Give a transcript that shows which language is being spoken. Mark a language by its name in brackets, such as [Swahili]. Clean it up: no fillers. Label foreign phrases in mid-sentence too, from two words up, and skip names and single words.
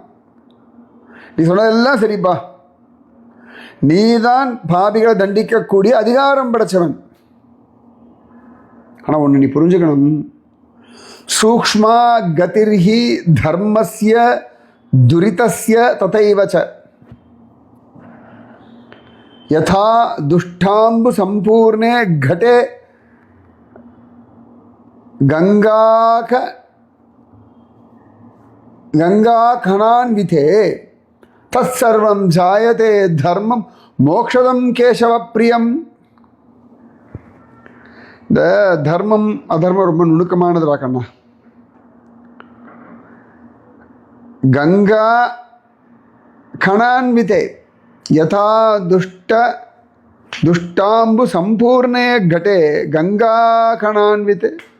[Tamil] நீ சொன்னதெல்லாம் சரிப்பா, நீதான் பாபிகளை தண்டிக்கக்கூடிய அதிகாரம் படைச்சவன். ஆனால் ஒன்று நீ புரிஞ்சுக்கணும், [Sanskrit] सूक्ष्मा गतिर्हि धर्मस्य दुरितस्य तथैव च यथा दुष्टाम्बु सम्पूर्णे घटे गंगाखनान्विते तत्सर्वं जायते धर्मं मोक्षदं केशव प्रियम. [Tamil] இந்த தர்மம் அதர்மம் ரொம்ப நுணுக்கமானதுடா கண்ணா. [Sanskrit] गङ्गा कणान्विते यथा दुष्टाम्बु सम्पूर्णे घटे गङ्गा कणान्विते.